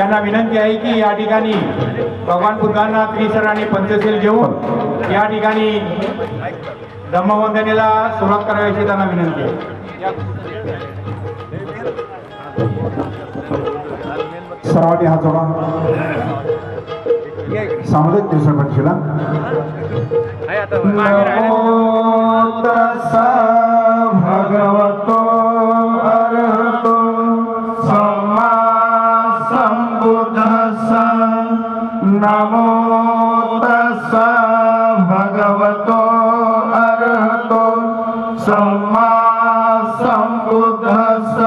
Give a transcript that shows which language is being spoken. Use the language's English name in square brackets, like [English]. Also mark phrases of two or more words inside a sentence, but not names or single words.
[Marathi] यांना विनंती आहे की या ठिकाणी भगवान बुद्धांना त्रिशरण आणि पंचशील घेऊन या ठिकाणी धम्मवंदनेला सुरुवात करायची त्यांना विनंती आहे. सर्वांनी हात जोडा. सामुदायिक त्रिशरण पंचशीला. [Pali] नमो तस्सा भगवतो अरहतो सम्मा संबुद्धस्सा. नमो तस्सा भगवतो अरहतो सम्मा संबुद्धस्सा.